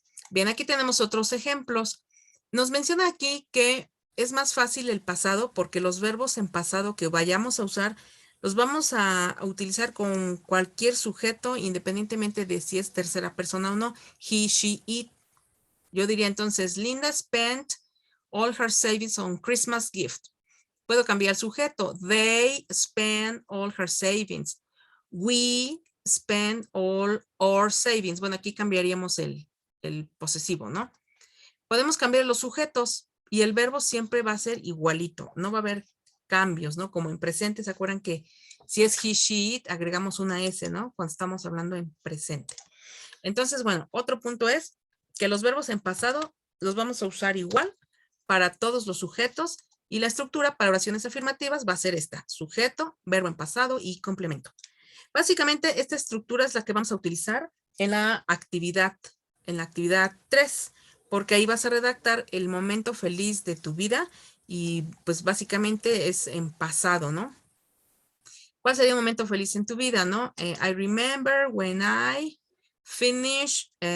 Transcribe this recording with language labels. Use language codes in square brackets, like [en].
[es] Bien, aquí tenemos otros ejemplos. Nos menciona aquí que es más fácil el pasado porque los verbos en pasado que vayamos a usar los vamos a utilizar con cualquier sujeto independientemente de si es tercera persona o no. He, she, it. Yo diría entonces, [en] Linda spent all her savings on Christmas gift. [es] Puedo cambiar el sujeto. [en] They spend all her savings. We spend all our savings. [es] Bueno, aquí cambiaríamos el posesivo, ¿no? Podemos cambiar los sujetos y el verbo siempre va a ser igualito. No va a haber cambios, ¿no? Como en presente, ¿se acuerdan que si es he, she, it, agregamos una S, ¿no? Cuando estamos hablando en presente. Entonces, bueno, otro punto es que los verbos en pasado los vamos a usar igual para todos los sujetos y la estructura para oraciones afirmativas va a ser esta: sujeto, verbo en pasado y complemento. Básicamente, esta estructura es la que vamos a utilizar en la actividad 3, porque ahí vas a redactar el momento feliz de tu vida y pues básicamente es en pasado, ¿no? ¿Cuál sería un momento feliz en tu vida, no? [en] I remember when I finished